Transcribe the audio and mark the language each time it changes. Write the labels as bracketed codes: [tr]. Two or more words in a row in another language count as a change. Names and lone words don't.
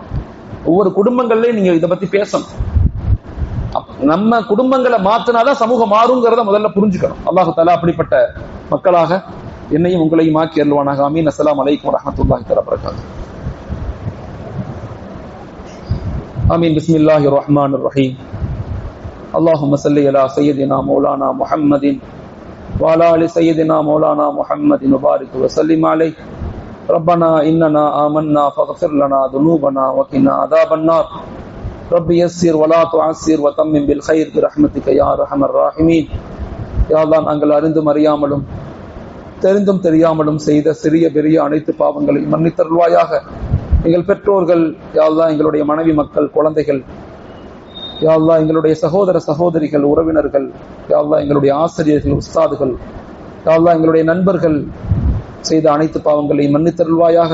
[ta] ஒவ்வொரு குடும்பங்கள்லயும் நீங்க இதை பத்தி பேசணும். நம்ம குடும்பங்களை மாத்தினாதான் சமூகம் மாறுங்கிறத முதல்ல புரிஞ்சுக்கணும். அல்லாஹு தஆலா அப்படிப்பட்ட மக்களாக என்னையும் உங்களையும் ஆக்கி அருள்வானாக. ஆமீன். [ar] السلام عليكم ورحمة الله تعالى وبركاته. [ta] ஆமீன். [ar] بسم الله الرحمن الرحيم. اللهم صل على سيدنا مولانا محمد وعلى ال سيدنا مولانا محمد وبارك وسلم عليه. ربنا اننا آمنا فاغفر لنا ذنوبنا وقنا عذاب النار. رب يسر ولا تعسر وتمم بالخير برحمتك يا ارحم الراحمين. [ta] யா அல்லாஹ், நாங்கள் அறிந்தும் அறியாமலும் தெரிந்தும் தெரியாமலும் செய்த சிறிய பெரிய அனைத்து பாவங்களையும் மன்னித்தருள்வாயாக. எங்கள் பெற்றோர்கள், யா அல்லாஹ், எங்களுடைய மனைவி மக்கள், குழந்தைகள், யா அல்லாஹ், எங்களுடைய சகோதர சகோதரிகள், உறவினர்கள், யா அல்லாஹ், எங்களுடைய ஆசிரியர்கள், உஸ்தாதுகள், யா அல்லாஹ், எங்களுடைய நண்பர்கள் செய்த அனைத்து பாவங்களையும் மன்னித்தருள்வாயாக.